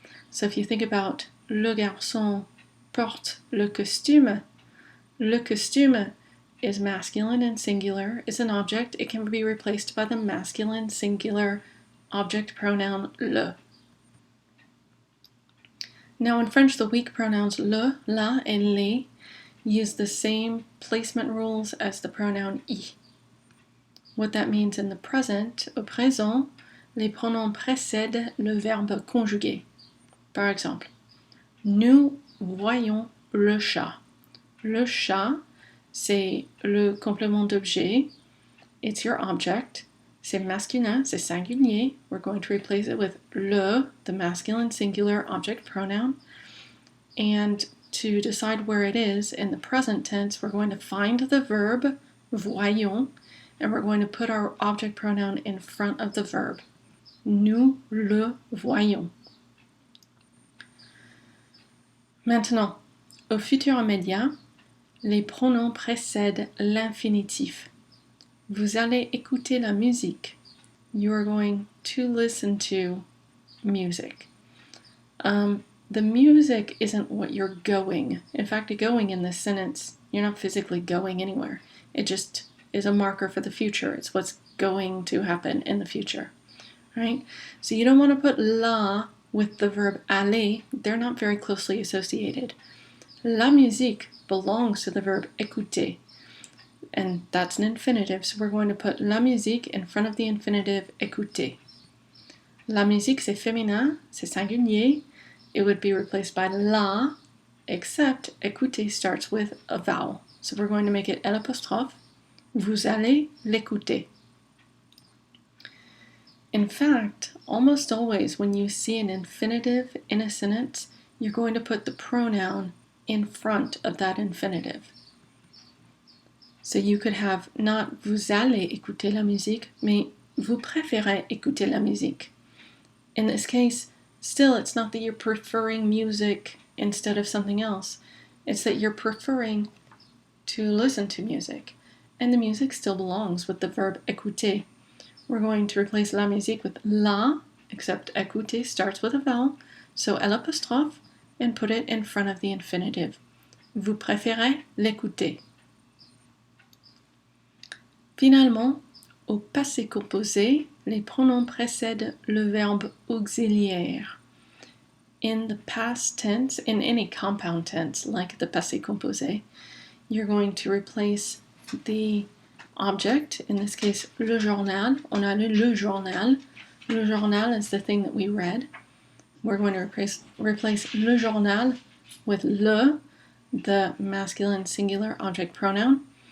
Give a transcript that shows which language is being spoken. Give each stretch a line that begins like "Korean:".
English: So if you think about
French: le garçon porte le costume
English: is masculine and singular, is an object. It can be replaced by the masculine singular object pronoun le. Now in French, the weak pronouns le, la, and les use the same placement rules as the pronoun I. What that means in the present,
French: au présent, les pronoms précèdent le verbe conjugué. Par exemple, nous voyons le chat. Le chat, c'est le complément d'objet.
English: It's your object.
French: C'est masculin, c'est singulier.
English: We're going to replace it with le, the masculine singular object pronoun. And to decide where it is in the present tense, we're going to find the verb, voyons, and we're going to put our object pronoun in front of the verb.
French: Nous le voyons. Maintenant, au futur immédiat, les pronoms précèdent l'infinitif. Vous allez écouter la musique.
English: You are going to listen to music. The music isn't what you're going. In fact, going in this sentence, you're not physically going anywhere. It just is a marker for the future. It's what's going to happen in the future, right? So you don't want to put la with the verb aller. They're not very closely associated. La musique belongs to the verb écouter. and that's an infinitive, so we're going to put la musique in front of the infinitive écouter.
French: La musique, c'est féminin, c'est singulier.
English: It would be replaced by la, except écouter starts with a vowel. So we're going to make it L'.
French: Vous allez l'écouter.
English: In fact, almost always when you see an infinitive in a sentence, you're going to put the pronoun in front of that infinitive. So you could have not
French: vous allez écouter la musique, mais vous préférez écouter la musique.
English: In this case, still it's not that you're preferring music instead of something else. It's that you're preferring to listen to music. And the music still belongs with the verb écouter. We're going to replace la musique with la, except écouter starts with a vowel, so L', and put it in front of the infinitive.
French: Vous préférez l'écouter. Finalement, au passé composé, les pronoms précèdent le verbe auxiliaire.
English: In the past tense, in any compound tense, like the passé composé, you're going to replace the object, in this case, le journal.
French: On a le journal.
English: Le journal is the thing that we read. We're going to replace le journal with le, the masculine singular object pronoun.